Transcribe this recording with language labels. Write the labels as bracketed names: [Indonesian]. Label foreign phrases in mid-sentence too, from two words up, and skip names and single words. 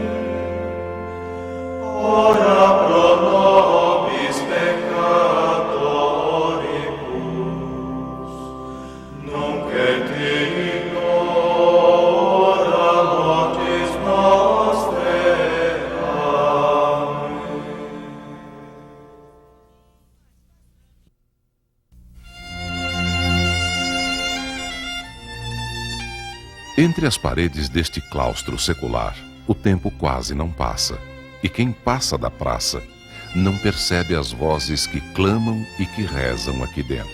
[Latin] ora pro nobis peccatoribus, nunc et in hora mortis nostrae. Amen. [Portuguese] Entre as paredes deste claustro secular, o tempo quase não passa, e quem passa da praça não percebe as vozes que clamam e que rezam aqui dentro.